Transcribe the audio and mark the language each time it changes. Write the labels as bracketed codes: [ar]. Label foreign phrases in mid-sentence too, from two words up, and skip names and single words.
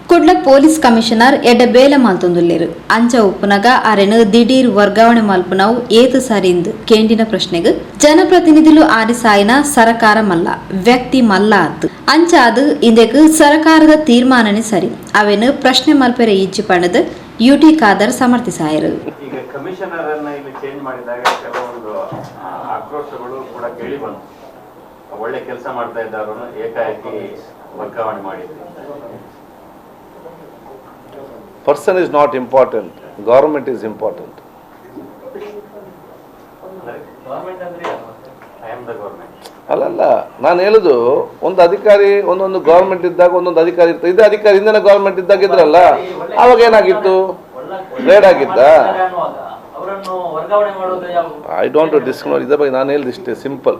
[tcy] ಕುಡ್ಲ ಪೊಲೀಸ್ ಕಮಿಷನರ್ ಎಡ್ಡ ಬೇಲ ಮಾಲ್ತೊಂದುಲ್ಲೆರು ಅಂಚ ಉಪ್ಪುನಗ ಅರೆನು ದಿಢೀರ್ ವರ್ಗಾವಣೆ ಮಲ್ಪುನವು ಏತು ಸರಿಂದು ಕೇಂದಿನ ಪ್ರಶ್ನೆಗೆ ಜನಪ್ರತಿನಿಧಿಲು ಆರಿಸಾಯಿನ ಸರಕಾರ ಮಲ್ಲ ವ್ಯಕ್ತಿ ಮಲ್ಲ ಆತು ಅಂಚ ಅದು ಇಂದೆಕ್ ಸರಕಾರದ ತೀರ್ಮಾನನೇ ಸರಿ ಅವೇನು ಪ್ರಶ್ನೆ ಮಲ್ಪೆರೆ ಇಜ್ಜಿ ಪಣದ ಯುಟಿ ಖಾದರ್ ಸಮರ್ಥಿಸಾಯರು. [kn] ಈಗ ಕಮಿಷನರ್ ಅನ್ನ ಇಲ್ಲಿ ಚೇಂಜ್ ಮಾಡಿದಾಗ ಕೆಲವೊಂದು ಆಕ್ರೋಶಗಳು ಕೂಡ ಕೇಳಿ ಬಂತು. ಒಳ್ಳೆ ಕೆಲಸ ಮಾಡ್ತಾ ಇದ್ದವರನ್ನು ಏಕಾಏಕಿ ವರ್ಗಾವಣೆ ಮಾಡಿದ್ರು. [en] Person is not important, government is important. [kn] ಅಲ್ಲಲ್ಲ ನಾನು ಹೇಳುದು ಒಂದು ಅಧಿಕಾರಿ ಒಂದೊಂದು ಗೌರ್ಮೆಂಟ್ ಇದ್ದಾಗ ಒಂದೊಂದು ಅಧಿಕಾರಿ ಇರ್ತದೆ. ಇದೇ ಅಧಿಕಾರಿ ಹಿಂದಿನ ಗೌರ್ಮೆಂಟ್ ಇದ್ದಾಗ ಇದ್ರಲ್ಲ, ಅವಾಗ ಏನಾಗಿತ್ತು, ರೇಡ್ ಆಗಿದ್ದ. [en] I don't discount [kn] ಇದ್ರ ಬಗ್ಗೆ ನಾನು ಹೇಳಿದಿಷ್ಟೇ ಸಿಂಪಲ್.